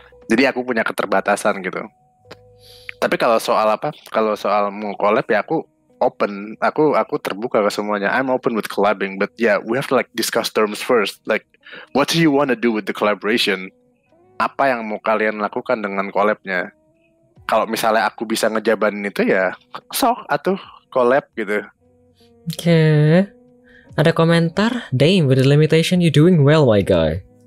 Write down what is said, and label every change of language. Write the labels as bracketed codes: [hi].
[id] Jadi aku punya keterbatasan gitu. Tapi kalau soal mau collab ya aku open, aku terbuka ke semuanya. [en] I'm open with collabing, but yeah, we have to like discuss terms first. Like, what do you want to do with the collaboration? [id] Apa yang mau kalian lakukan dengan collabnya? Kalau misalnya aku bisa ngejabanin itu ya sok atuh collab gitu. Oke. Ada komentar, Dame, [en] with the limitation you doing well my guy.